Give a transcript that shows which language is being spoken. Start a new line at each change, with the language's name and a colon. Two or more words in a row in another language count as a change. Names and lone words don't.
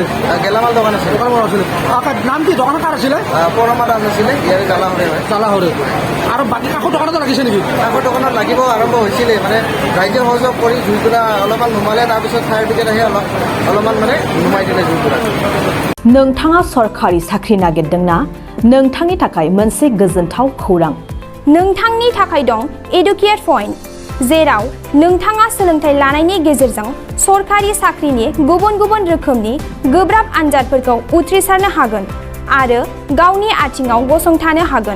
Assamese: গেলামাল দোকান আছিলে। আছিলে নাম কি? দোকান কাৰ আছিলে? বৰমা দাস আছিলে, ইয়াৰ জালাহৰে হয়। জালাহৰে। আৰু বাকী কাষৰ দোকানতো লাগিছে নেকি? কাষৰ দোকানত লাগিব আৰম্ভ হৈছিলে, মানে ৰাইজে সহযোগ কৰি জুইকুৰা অলপমান নুমালে। তাৰপিছত ফায়াৰ ব্ৰিগেড আহি অলপমান মানে নুমাই দিলে জুইকুৰা।
Bodo: नोंथाङा सरखारि साख्रि नागिरदोंना? नोंथांनि थाखाय मोनसे गोजोनथाव खौरां। नोंथांनि थाखाय दं एडुकेट पइन्ट, जेराव नोंथाङा सोलोंथाइ लानायनि गेजेरजों सरखारि साख्रिनि गुबुन गुबुन रोखोमनि गोब्राब आनजादफोरखौ उथ्रिसारनो हागोन आरो गावनि आथिङाव गसंथानो हागोन।